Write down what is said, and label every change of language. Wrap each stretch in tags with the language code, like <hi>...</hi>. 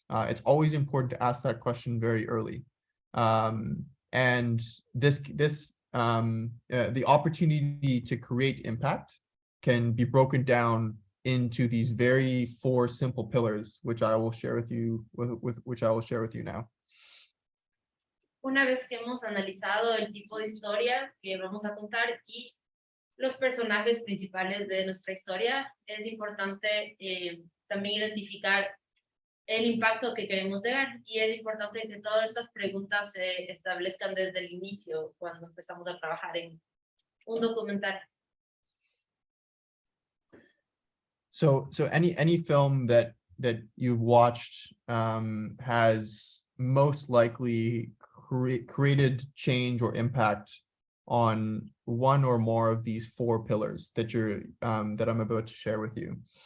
<en>It's always important to ask that question very early, and the opportunity to create impact can be broken down into these very 4 simple pillars, which I will share with you now.</en> <es>Una vez que hemos analizado el tipo de historia que vamos a contar y los personajes principales de nuestra historia, es importante también identificar el impacto que queremos dar, y es importante que todas estas preguntas se establezcan desde el inicio cuando empezamos a trabajar en un documental.</es> <en>So any film that you've watched has most likely created change or impact on one or more of these 4 pillars that I'm about to share with you.</en>